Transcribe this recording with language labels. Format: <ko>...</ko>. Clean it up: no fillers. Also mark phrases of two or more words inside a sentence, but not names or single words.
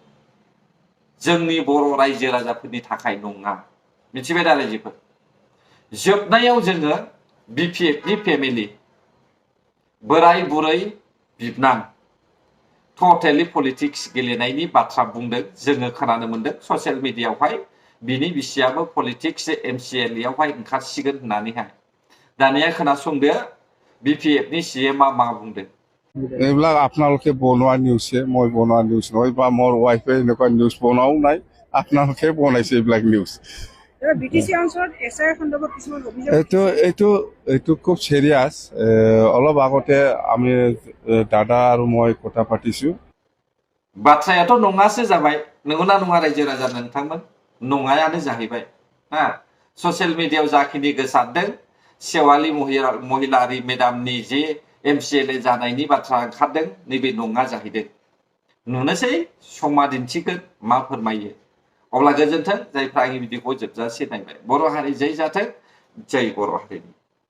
<brx>जोंनि बर' रायजो राजाफोरनि थाखाय नङा मिथिबाय दा रायजोफोर जोबनायाव जोङो BPF नि फेमिलि बोराय बुरै बिबनां</brx> <en>totally politics</en> <brx>गेलेनायनि बाथ्रा बुंदों जोङो खोनानो मोन्दों</brx> <en>social mediayavhay</en> <brx>बिनि बिसियाबो पलिटिक्स MCL आवहाय ओंखारसिगोन होननानैहाय दानिया खोनासंदो BPF नि CM आ मा बुंदों</brx> <as>এইবিলাক আপোনালোকে বনোৱা নিউজে মই বনোৱা নিউজ নহয় বা মোৰ ৱাইফে এনেকুৱা নিউজ বনোৱাও নাই আপোনালোকে বনাইছে এইবিলাক নিউজ এইটো খুব চিৰিয়াছ অলপ আগতে আমি দাদা আৰু মই কথা পাতিছো</as> <brx>बाथ्रायाथ' नङासो जाबाय नंगौना नङा रायजो राजा नोंथांमोन नङायानो जाहैबाय हा</brx> <en>social mediayav</en> <brx>जाखिनि गोसारदों सेवाली महिलारी मेडामनि जे MCLA जानायनि बाथ्रा ओंखारदों नैबे नङा जाहैदों नुनोसै समा दिन्थिगोन मा फोरमायो अब्ला गोजोन्थों जायफ्रा आंनि भिडिअखौ जोबजासे नायबाय बर' हारि जै जाथों जै बर' हारिनि</brx>